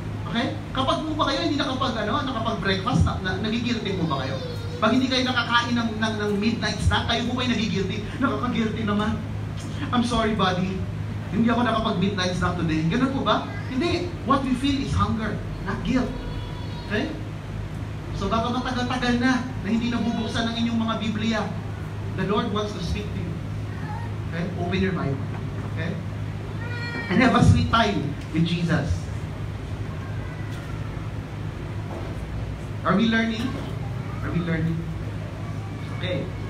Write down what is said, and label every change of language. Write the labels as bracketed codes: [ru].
[tl] Okay? Kapag po ba kayo hindi nakapag-breakfast, nagigilty po ba kayo? Pag hindi kayo nakakain ng midnight snack, kayo po ba yung nagigilty? Nakaka-guilty naman. [en] I'm sorry, buddy. [tl] Hindi ako nakapag-midnight snack today. Ganun po ba? Hindi. [en] What we feel is hunger, not guilt. [tl] Okay? So baka matagal-tagal na hindi nabubuksan ng inyong mga Biblia. [en] the Lord wants to speak to you. Okay? Open your Bible. Okay? And have a sweet time with Jesus. Are we learning? Are we learning? Okay.